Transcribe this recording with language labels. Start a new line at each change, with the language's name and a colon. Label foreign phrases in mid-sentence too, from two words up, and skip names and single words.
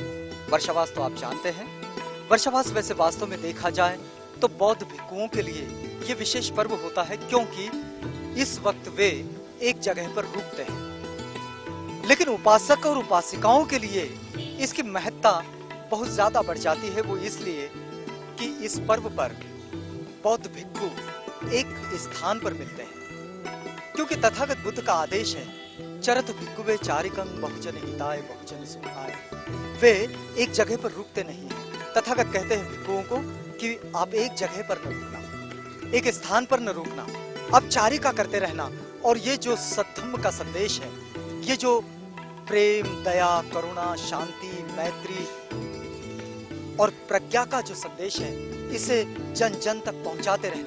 Hindi: वर्षावास तो आप जानते हैं। वर्षावास वैसे वास्तव में देखा जाए तो बौद्ध भिक्षुओं के लिए ये विशेष पर्व होता है, क्योंकि इस वक्त वे एक जगह पर रुकते हैं। लेकिन उपासक और उपासिकाओं के लिए इसकी महत्ता बहुत ज्यादा बढ़ जाती है। वो इसलिए कि इस पर्व पर बौद्ध भिक्षु एक स्थान पर मिलते हैं, क्योंकि तथागत बुद्ध का आदेश है
Pali: चरत भिक्षुवे चारिकं बहुजन हिताय बहुजन सुखाय।
Hindi: वे एक जगह पर रुकते नहीं हैं। तथागत कहते हैं भिक्षुओं को कि आप एक जगह पर न रुकना, एक स्थान पर न रुकना, अब चारिका करते रहना। और ये जो सद्धम्म का संदेश है, ये जो प्रेम, दया, करुणा, शांति, मैत्री और प्रज्ञा का जो संदेश है, इसे जन जन तक पहुंचाते रहना।